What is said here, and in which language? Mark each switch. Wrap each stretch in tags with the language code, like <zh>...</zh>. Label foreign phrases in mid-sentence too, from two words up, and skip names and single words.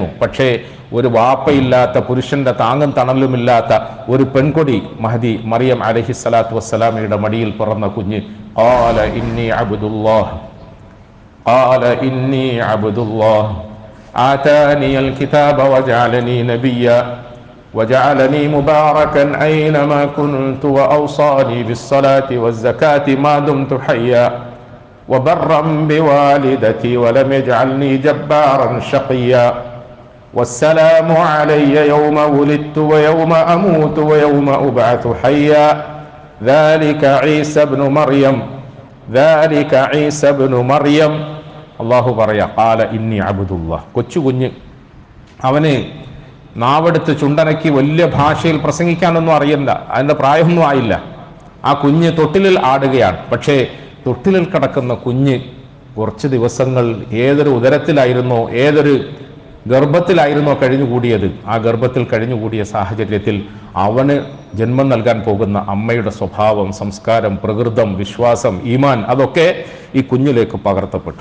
<ml>പക്ഷേ ഒരു വാപ്പയില്ലാത്ത, പുരുഷന്റെ താങ്ങും തണലുമില്ലാത്ത ഒരു പെൺകൊടി മഹദി മറിയം</ml> <ar>عليه الصلاة والسلام</ar> <ml>മടിയിൽ പിറന്ന കുഞ്ഞ് ഖാല</ml> <ar>إني عبد الله آتاني الكتاب وجعلني نبيا وجعلني مباركا أينما كنت وأوصاني بالصلاة والزكاة ما دمت حيا وبرا بوالدتي ولم يجعلني جبارا شقيا والسلام علي يوم ولدت ويوم أموت ويوم أبعث حيا ذلك عيسى بن مريم الله بريا قال إني عبد الله</ar> <ml>കൊച്ചു കുഞ്ഞ് അവന് നാവെടുത്ത് ചുണ്ടനക്കി വലിയ ഭാഷയിൽ പ്രസംഗിക്കാനൊന്നും അറിയില്ല, അതിൻ്റെ പ്രായമൊന്നും ആയില്ല. ആ കുഞ്ഞ് തൊട്ടിലിൽ ആടുകയാണ്. പക്ഷേ തൊട്ടിലിൽ കിടക്കുന്ന കുഞ്ഞ് കുറച്ച് ദിവസങ്ങൾ ഏതൊരു ഉദരത്തിലായിരുന്നോ, ഏതൊരു ഗർഭത്തിലായിരുന്നോ കഴിഞ്ഞുകൂടിയത്, ആ ഗർഭത്തിൽ കഴിഞ്ഞുകൂടിയ സാഹചര്യത്തിൽ അവന് ജന്മം നൽകാൻ പോകുന്ന അമ്മയുടെ സ്വഭാവം, സംസ്കാരം, പ്രകൃതം, വിശ്വാസം, ഈമാൻ അതൊക്കെ ഈ കുഞ്ഞിലേക്ക് പകർത്തപ്പെട്ടു.</ml>